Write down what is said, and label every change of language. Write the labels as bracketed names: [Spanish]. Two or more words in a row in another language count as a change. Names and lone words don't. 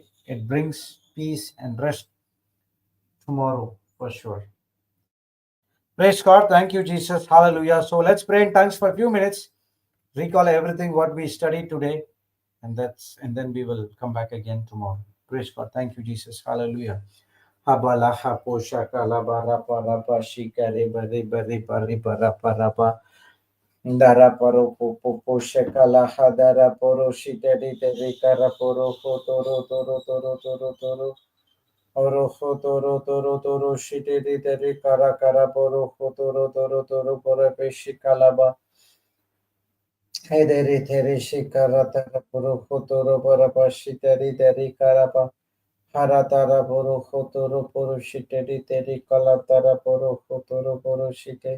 [English] It brings peace and rest tomorrow for sure. Praise God. Thank you, Jesus. Hallelujah. So let's pray in tongues for a few minutes. Recall everything what we studied today, and then we will come back again tomorrow. Praise God. Thank you, Jesus. Hallelujah. Habalaha poshaka labarapa rapa shikare bari bari bari barapa rapa. Dara paro popo shakala hadara poro shiteri teri kara poro toro toro toro toro toro oro toro toro toro shiteri teri kara kara poro toro toro toro poro peshikalaba hederi teri shikara tara poro toro para pashiteri teri karapa Haratara poro hotoro poro shite riteri kalatara poro hotoro poro shite.